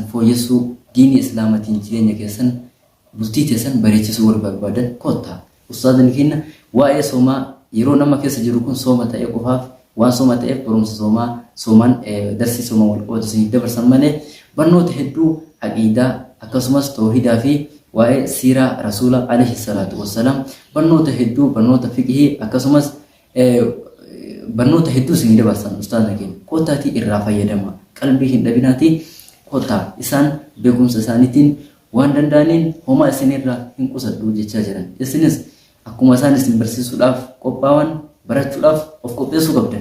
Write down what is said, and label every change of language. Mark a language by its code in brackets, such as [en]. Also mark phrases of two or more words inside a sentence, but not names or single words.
[om] fooyyessuu diinii islaamatiin jireenya keessan bultii keessan bareechisuu barbaadan kottaa ustaadni keenya waa'ee soomaa yeroo nama keessa jiru kun sooma ta'ee qofaaf waan sooma ta'eef barumsa soomaan darsii soomaa wal qabatu isin dabarsan malee barnoota hedduu aqiidaa akkasumas tawhiidaa fi waa'ee siiraa rasuula alayhi salatu wassalam barnoota hedduu barnoota fiqhii akkasumas barnoota hedduu isin dabarsan ustaadna keenya kottaatii irraa fayyadama qalbii hin dhabinaatii kottaa isaan beekumsa isaaniitiin waan danda'aniin homaa isinirraa hin qusadhu jechaa jiran isinis akkuma isaan isin barsiisuudhaaf qophaa'an barachuudhaaf of qopheessuu qabdan.